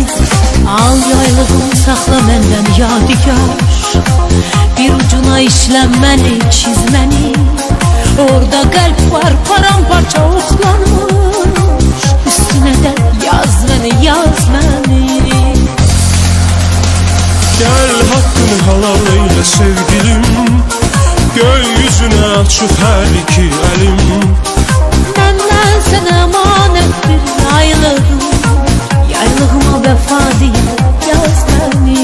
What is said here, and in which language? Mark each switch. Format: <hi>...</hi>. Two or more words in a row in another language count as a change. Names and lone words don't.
<az>Al yaylığım, saxla məndən yadigar. Bir ucuna işlənməni, çizməni. Orada qəlb var, paramparça oxlanmış. Üstünə də yaz məni, yaz məni.</az> <tr>Gel hakkını halal eyle sevgilim, gökyüzüne açık her iki elim. Benden sana emanet bir yaylığım, yaylığıma vefa diye yaz beni.</tr>